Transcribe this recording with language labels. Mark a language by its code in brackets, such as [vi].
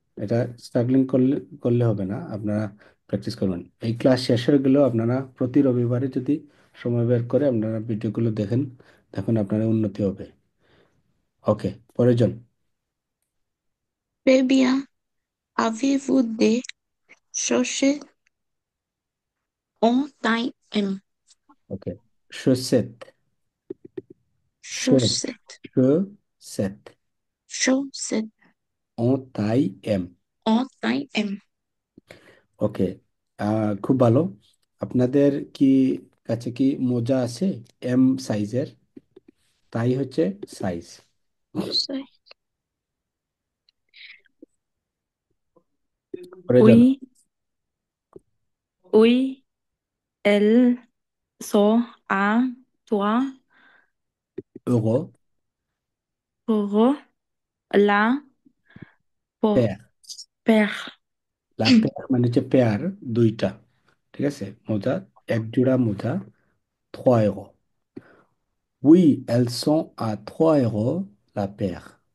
[bn] এটা স্ট্রাগলিং করলে করলে হবে না, আপনারা প্র্যাকটিস করবেন। এই ক্লাস শেষ হয়ে গেলেও আপনারা প্রতি রবিবারে যদি সময় বের করে আপনারা ভিডিওগুলো দেখেন, দেখুন আপনার উন্নতি হবে। ওকে, পরের জন। [fr] Très bien. Avez-vous des chaussettes en taille M? ওকে, শোসেট, Chaussettes. শোসেট Chaussettes ও তাই এম। en taille M. [bn] ওকে, খুব ভালো। আপনাদের কি কাছে কি মোজা আছে এম সাইজের? তাই হচ্ছে সাইজ। [fr] C'est [bn] পরের জন। [fr] Oui, oui, elles sont à 3 euro euros la pour paire। paire. [bn] লা পেয়ার মানে হচ্ছে পেয়ার, দুইটা। ঠিক আছে, মোজা, এক জোড়া মোজা, 3 euros। [fr] Oui, elles sont à 3 euros la paire।